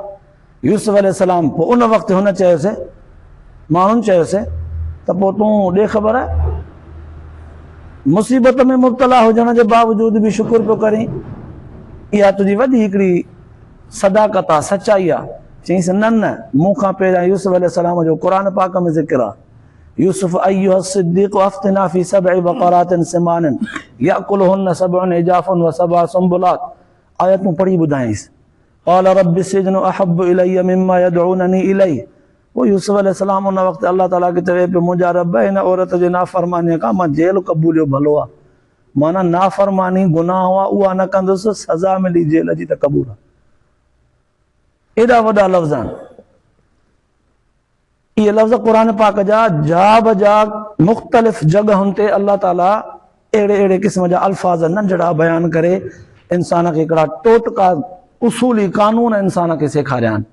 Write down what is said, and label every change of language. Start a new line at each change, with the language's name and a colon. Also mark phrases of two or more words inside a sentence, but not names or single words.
Sindhi: यूसुफ अलैहिस्सलाम, पोइ उन वक़्तु हुन चयोसि, माण्हुनि चयोसि त पोइ तूं ॾे ख़बर मुसीबत में मुब्तला हुजण जे बावजूद बि शुक्र पियो करीं, इहा तुंहिंजी वॾी हिकिड़ी सदाकत आहे, सचाई आहे। चईंसि न न, मूंखां पहिरियां यूसुफ अलैहिस्सलाम जो क़ुरान पाक में ज़िक्र आहे।
Arabic: يوسف أيها الصديق أفتنا في سبع بقرات سمان يأكلهن سبع عجاف وسبع سنبلات.
Sindhi: आयतूं पढ़ी ॿुधाईंसि।
Arabic: قال رب السجن أحب إلي مما يدعونني إليه.
Sindhi: पोइ यूसुफ अलैहिस्सलाम उन वक़्तु अल्लाह ताला खे चवे पियो, मुंहिंजा रब, हिन औरत जे नाफ़रमानीअ खां मां जेल क़बूलियो भलो आहे। माना नाफ़रमानी गुनाह हुआ, उहा न कंदुसि, सज़ा मिली जेल जी त क़बूल आहे। एॾा वॾा लफ़्ज़ आहिनि। इहे लफ़्ज़ क़ुरान पाक जा बजा मुख़्तलिफ़ जॻहुनि ते अल्लाह ताला अहिड़े क़िस्म जा अल्फाज़ नंढड़ा बयानु करे इंसान खे हिकिड़ा टोटका उसूली कानून इंसान खे सेखारिया आहिनि।